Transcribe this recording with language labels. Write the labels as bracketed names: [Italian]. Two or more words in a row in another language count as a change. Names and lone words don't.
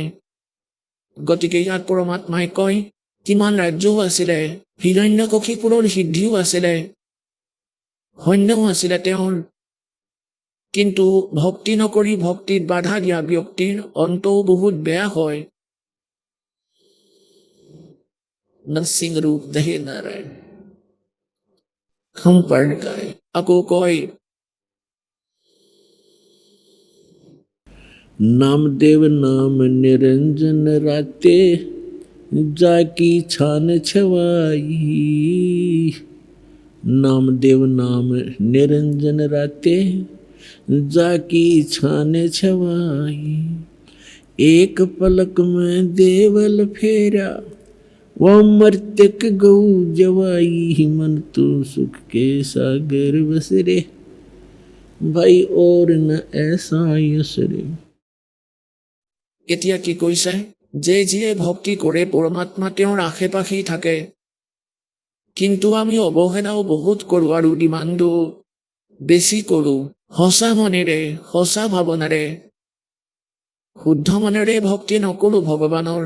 [Assamese] গতিকে ইয়াত পৰমাত্মাই কয়, কিমান ৰাজ্যও আছিলে, হিৰণ্যকশিপুৰৰ সিদ্ধিও আছিলে, সৈন্যও আছিলে তেওঁৰ। কিন্তু ভক্তি নকৰি ভক্তিত বাধা দিয়া ব্যক্তিৰ অন্তও বহুত বেয়া হয়। নৰসিংহ ৰূপ ধৰে নাৰায়ণ, খম্ভ পাড় গায়। আকৌ কয়, [Hindi] नामदेव नाम निरंजन राते, जाकी छान छवाई। नामदेव नाम निरंजन राते, जाकी छान छवाई। एक पलक में देवल फेरा, वो मर्तक गौ जवाई। मन तू सुख के सागर बसरे, भाई और न ऐसा यसरे। [Assamese] এতিয়া কি কৈছে? যে যিয়ে ভক্তি কৰে পৰমাত্মা তেওঁৰ আশে পাশেই থাকে। কিন্তু আমি অৱহেলাও বহুত কৰোঁ আৰু ডিমাণ্ডো বেছি কৰোঁ। সঁচা মনেৰে, সঁচা ভাৱনাৰে, শুদ্ধ মনেৰে ভক্তি নকৰোঁ ভগৱানৰ।